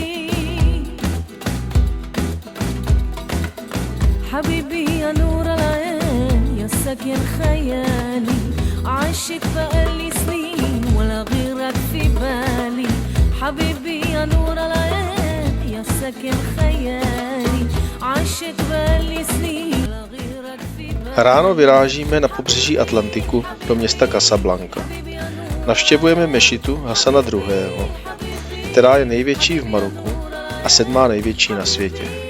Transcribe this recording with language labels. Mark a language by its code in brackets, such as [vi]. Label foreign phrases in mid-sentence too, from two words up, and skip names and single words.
[ar] حبيبي يا نور العين يا ساكن خيالي عاشق بقالي سنين ولا غيرك في بالي حبيبي يا نور العين يا ساكن خيالي عاشق بقالي سنين ولا غيرك في بالي [cs] Ráno vyrážíme na pobřeží Atlantiku do města Casablanca. Navštěvujeme mešitu Hasana II., která je největší v Maroku a 7. největší na světě.